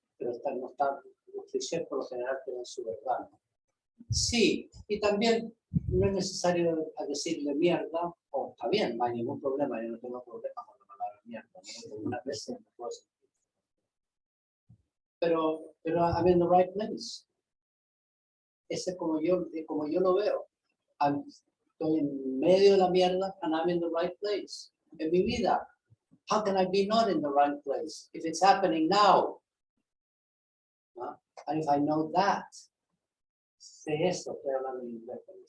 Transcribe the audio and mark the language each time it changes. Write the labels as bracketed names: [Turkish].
[Spanish] Pero los clichés por lo general tienen su verdad, ¿no? Sí, y también no es necesario decirle mierda, o está bien, no hay ningún problema, yo no tengo problema con la palabra mierda, ¿no? Algunas veces me puedo sentir. Pero [English] I'm in the right place. [Spanish] Ese es como yo lo veo. Estoy en medio de la mierda [English] and I'm in the right place. [Spanish] En mi vida, how can I be not in the right place if it's happening now? ¿No? [English] And if I know that, [Spanish] sé eso, estoy hablando en inglés.